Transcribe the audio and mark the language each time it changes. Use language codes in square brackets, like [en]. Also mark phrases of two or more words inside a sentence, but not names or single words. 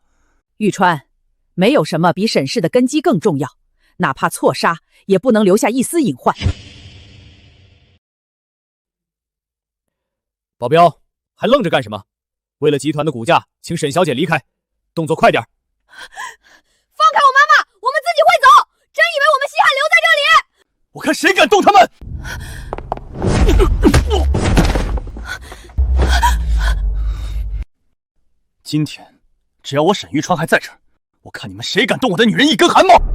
[zh] 玉川，沒有什麼比沈氏的根基更重要，哪怕錯殺，也不能留下一絲隱患。保鏢，還愣着幹什麼？為了集團的股價，請沈小姐離開，動作快點。放開我媽媽，我們自己會走。我看谁敢动他们！今天，只要我沈玉川还在这儿，我看你们谁敢动我的女人一根汗毛！